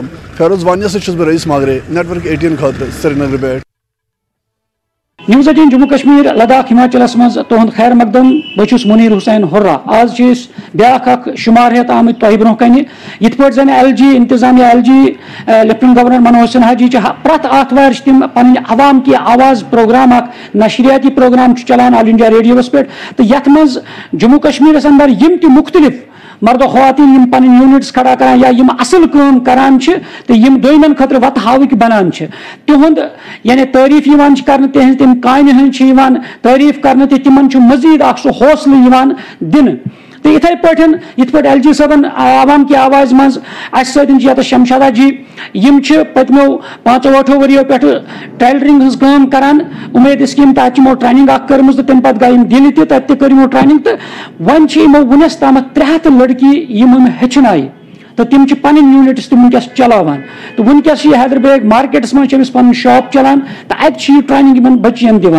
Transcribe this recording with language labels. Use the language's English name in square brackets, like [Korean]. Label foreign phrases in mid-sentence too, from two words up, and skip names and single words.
[Kashmiri] فیروز وانی سۭتۍ چھُس بہٕ رئیٖس ماگرے نیٹورک 18 خٲطرٕ سرینگرٕ پٮ۪ٹھ. نیوز 18 جموں کشمیر لداخ ہماچلس مز تہد خیر مقدم بہٕ منیر حسین ہُرا آز بیاکھ اکھ شمار ہیتھ آمت تۄہہِ برونٛہہ کنہِ یِتھ پٲٹھۍ زن LG انتظامیہ LG [English] Lieutenant Governor [Kashmiri] منوج سنہا جی پرٛٮ۪تھ آتھوارِ چھِ تِم پنٕنۍ عوام کی آواز پروگرام اکھ نشریاتی پروگرام چلان آل انڈیا ریڈیوس پٮ۪ٹھ تہٕ یتھ منٛز جموں کشمیرس اندر یِم تہِ مختلف مرد و خواتین یم پنٕنۍ یوٗنٹس کھڑا کران یا یم اصل کٲم کران چھِ تہٕ یم دویمٮ۪ن خٲطرٕ وتہٕ ہاوٕکۍ بنان چھِ تِہُنٛد یعنی تعریٖف یِوان چھِ کرنہٕ تِہنٛزِ تمہِ کامہِ ہٕنٛز چھِ یِوان تعریٖف کرنہٕ تہٕ تِمن چھُ مزیٖد اکھ سُہ حوصلہٕ یِوان دِنہٕ تہٕ یِتھے پٲٹھۍ یِتھ پٲٹھۍ LG صٲبن عوام کی آواز منٛز اَسہِ سۭتۍ چھِ ییٚتٮ۪تھ شمشادا جی یِم چھِ پٔتمیو 5-8 ؤرۍیو پٮ۪ٹھٕ ٹیلرنگ ہٕنٛز کٲم کران اُمید اسکیٖم تحت یِمو ٹریننگ اکھ کٔرمٕژ تہٕ تمہِ پتہٕ گٔے یِم دِلہِ تہِ تتہِ تہِ کٔر یِمو ٹریننگ تہٕ وۄنۍ چھِ یِمو وُنیُس تامتھ 300 لڑکی یِم ہیٚچھنایہِ تہٕ تِم چھِ پنٕنۍ یوٗنٹس تہِ وٕنکیٚس چلاوان تہٕ وٕنکیٚس چھِ یہِ حیدربیگ مارکیٹس منٛز چھِ أمِس پنُن شاپ چلان تہٕ اَتہِ چھِ یہِ ٹریننگ یِمن بچین دِوان